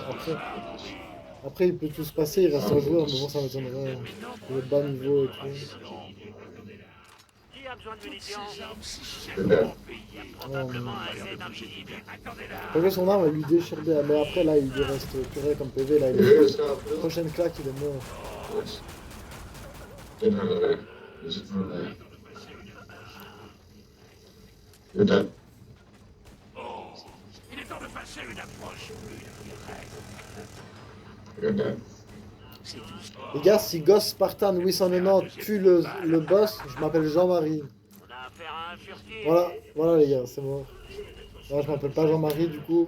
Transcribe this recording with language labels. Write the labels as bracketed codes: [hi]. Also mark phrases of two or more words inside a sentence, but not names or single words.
[fr] Après, il peut tout se passer, il reste un joueur, mais bon, ça m'étonnerait. Il est de bas niveau et tout. Qui a besoin de munitions? Oh, Probablement non. assez d'invisibles. Faut que son arme, elle lui déchire bien. Mais après, là, il lui reste purée comme PV. Là, il est [en] Yes, [fr] mort. Prochaine claque, il est mort. [en] yes. [de] Den hat er weg. Wir sind nur weg. [en] You're done. [fr] Il est temps de passer une approche plus [en] You're done. [fr] Les gars, si Ghost Spartan 890 tue le boss, je m'appelle Jean-Marie. On a affaire à un furtif. Voilà les gars, c'est mort. Là, je m'appelle pas Jean-Marie, du coup.